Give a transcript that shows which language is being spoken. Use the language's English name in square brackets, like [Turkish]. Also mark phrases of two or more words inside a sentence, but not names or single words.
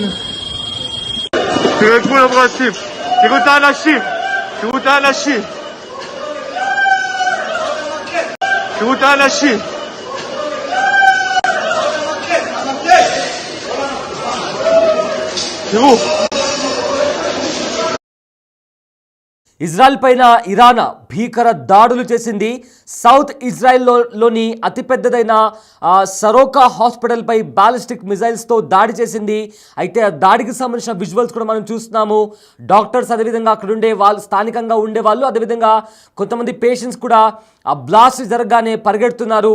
[Hebrew] תראה את כולם רצים. תראו את האנשים. תראו את האנשים. תראו את האנשים. תראו. [Telugu] ఇజ్రాయెల్ పైన ఇరాన్ భీకర దాడులు చేసింది. సౌత్ ఇజ్రాయెల్లోని అతిపెద్దదైన సరోకా హాస్పిటల్పై [English] ballistic missilesతో [Telugu] దాడి చేసింది. అయితే ఆ దాడికి సంబంధించిన విజువల్స్ కూడా మనం చూస్తున్నాము. డాక్టర్స్ అదేవిధంగా అక్కడ ఉండే వాళ్ళు, స్థానికంగా ఉండేవాళ్ళు, అదేవిధంగా కొంతమంది పేషెంట్స్ కూడా ఆ బ్లాస్ట్ జరగగానే పరిగెడుతున్నారు.